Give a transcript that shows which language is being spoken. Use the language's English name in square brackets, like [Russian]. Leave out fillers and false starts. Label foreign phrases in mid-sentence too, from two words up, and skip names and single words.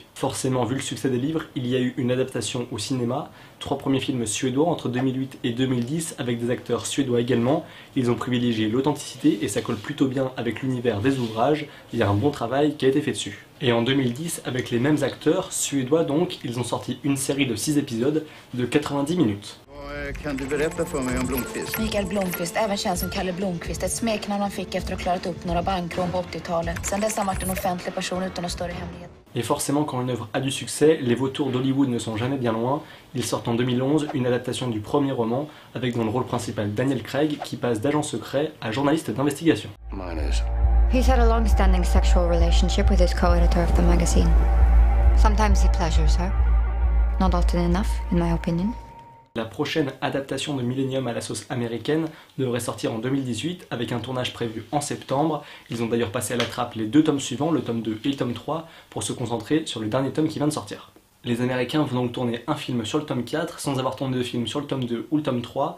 [French] Forcément, vu le succès des livres, il y a eu une adaptation au cinéma, 3 premiers films suédois entre 2008 et 2010 avec des acteurs suédois également. Ils ont privilégié l'authenticité et ça colle plutôt bien avec l'univers des ouvrages, il y a un bon travail qui a été fait dessus. Et en 2010, avec les mêmes acteurs, suédois donc, ils ont sorti une série de 6 épisodes de 90 minutes. [Swedish] Kan du berätta för mig om Blomqvist? Mikael Blomqvist, även känd som Kalle Blomqvist, ett smeknamn han fick efter att ha klarat upp några bankrån på 80-talet. Sen dess har han varit en offentlig person utan någon större hemlighet. [French] Et forcément, quand une œuvre a du succès, les vautours d'Hollywood ne sont jamais bien loin. Ils sortent en 2011 une adaptation du premier roman, avec dans le rôle principal Daniel Craig, qui passe d'agent secret à journaliste d'investigation. [English] He's had a long-standing sexual relationship with his co-editor of the magazine. Sometimes he pleasures her. Not often enough, in my opinion. [French] La prochaine adaptation de Millennium à la sauce américaine devrait sortir en 2018 avec un tournage prévu en septembre. Ils ont d'ailleurs passé à la trappe les 2 tomes suivants, le tome 2 et le tome 3, pour se concentrer sur le dernier tome qui vient de sortir. Les Américains vont donc tourner un film sur le tome 4 sans avoir tourné de film sur le tome 2 ou le tome 3.